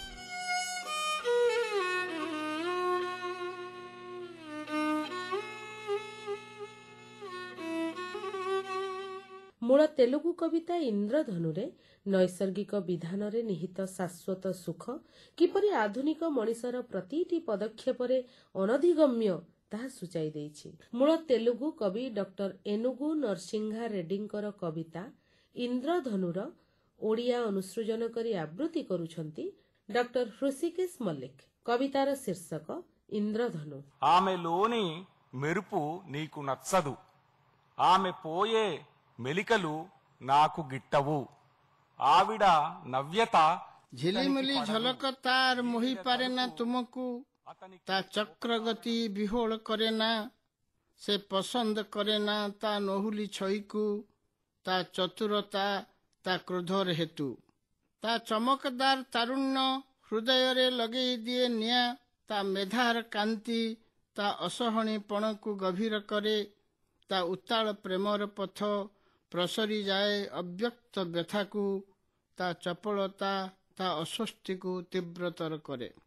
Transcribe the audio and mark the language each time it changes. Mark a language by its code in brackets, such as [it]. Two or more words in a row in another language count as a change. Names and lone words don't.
[or] ମୂଳ ତେଲୁଗୁ କବିତା ଇନ୍ଦ୍ରଧନୁରେ ନୈସର୍ଗିକ ବିଧାନରେ ନିହିତ ଶାଶ୍ୱତ ସୁଖ କିପରି ଆଧୁନିକ ମଣିଷର ପ୍ରତିଟି ପଦକ୍ଷେପରେ ଅନଧିଗମ୍ୟ ତାହା ସୂଚାଇ ଦେଇଛି। ମୂଳ ତେଲୁଗୁ କବି ଡକ୍ଟର ଏନୁଗୁ ନରସିଂହା ରେଡ୍ଡୀଙ୍କର କବିତା ଇନ୍ଦ୍ରଧନୁର ଓଡ଼ିଆ ଅନୁସୃଜନ କରି ଆବୃତ୍ତି କରୁଛନ୍ତି ଡକ୍ଟର ହୃଷିକେଶ ମଲ୍ଲିକ। କବିତାର ଶୀର୍ଷକ ఇంద్రధను. [te] ఆమెలోని మెరుపు నీకు నచ్చదు, ఆమె పోయే మెలికలు నాకు గిట్టవు. ఆవిడ నవ్యత [or] ଝିଲିମିଲି ଝଲକ ତାର ମୋହି ପାରେ ନା ତୁମକୁ, ତା ଚକ୍ରଗତି ବିହୋଳ କରେ ନା, ସେ ପସନ୍ଦ କରେ ନା ତା ନହୁଲି ଛଇକୁ, ତା ଚତୁରତା ତା କ୍ରୋଧର ହେତୁ, ତା ଚମକଦାର ତାରୁଣ୍ୟ ହୃଦୟରେ ଲଗେଇ ଦିଏ ନିଆଁ, ତା ମେଧାର କାନ୍ତି ତା ଅସହଣୀପଣକୁ ଗଭୀର କରେ, ତା ଉତ୍ତାଳ ପ୍ରେମର ପଥ ପ୍ରସରି ଯାଏ ଅବ୍ୟକ୍ତ ବ୍ୟଥାକୁ, ତା ଚପଳତା ତା ଅସ୍ୱସ୍ତିକୁ ତୀବ୍ରତର କରେ।